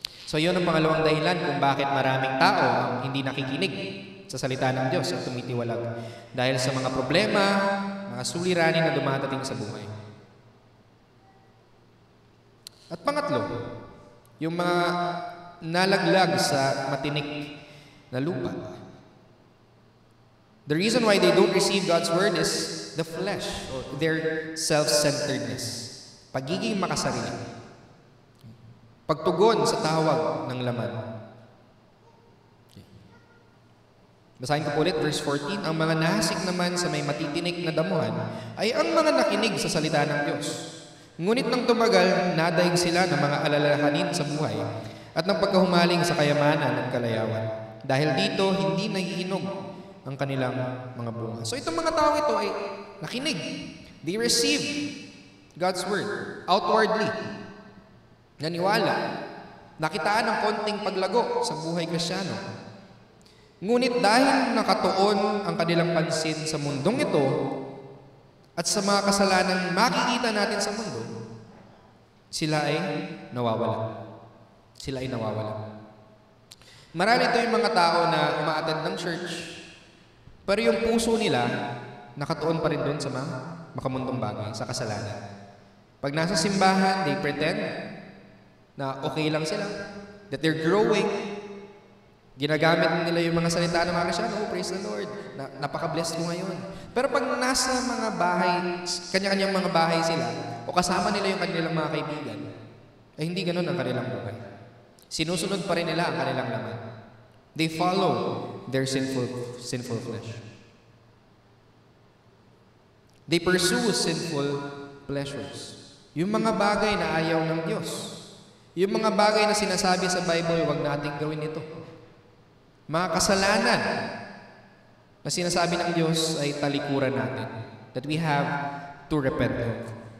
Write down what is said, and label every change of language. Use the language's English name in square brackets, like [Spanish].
[Filipino] So yun ang pangalawang dahilan kung bakit maraming tao ang hindi nakikinig sa salita ng Diyos at tumitiwalag dahil sa mga problema, mga suliranin na dumadating sa buhay. At pangatlo, yung mga nalaglag sa matinik na lupa. [English] The reason why they don't receive God's word is the flesh or their self-centeredness. [Filipino] Pagiging makasarili. Pagtugon sa tawag ng laman. Basahin ko po ulit, verse 14. Ang mga nahasik naman sa may matitinik na damuhan ay ang mga nakinig sa salita ng Diyos. Ngunit nang tumagal, nadaig sila ng mga alalahanin sa buhay at ng pagkahumaling sa kayamanan at kalayawan. Dahil dito, hindi nahihinog ang kanilang mga bunga. So itong mga tao ito ay nakinig. [English] They receive God's word outwardly. [Filipino] Naniwala. Nakitaan ng konting paglago sa buhay Kristiyano. Ngunit dahil nakatuon ang kanilang pansin sa mundong ito at sa mga kasalanan makikita natin sa mundo, sila ay nawawala. Sila ay nawawala. Marami ito yung mga tao na umaattend ng church, pero yung puso nila nakatuon pa rin doon sa mga makamundong bagay, sa kasalanan. Pag nasa simbahan, [English] they pretend [Filipino] na okay lang sila, [English] that they're growing. [Filipino] Ginagamit nila yung mga salita ng mga Kristiyano, oh, [English] praise the Lord, [Filipino] napaka-blessed mo ngayon. Pero pag nasa mga bahay, kanya-kanyang mga bahay sila, o kasama nila yung kanilang mga kaibigan, ay hindi ganun ang kanilang buhay. Sinusunod pa rin nila ang kanilang laman. [English] They follow their sinful flesh. They pursue sinful pleasures. [Filipino] Yung mga bagay na ayaw ng Diyos. Yung mga bagay na sinasabi sa Bible, huwag nating gawin ito. Mga kasalanan na sinasabi ng Diyos ay talikuran natin, [English] that we have to repent of.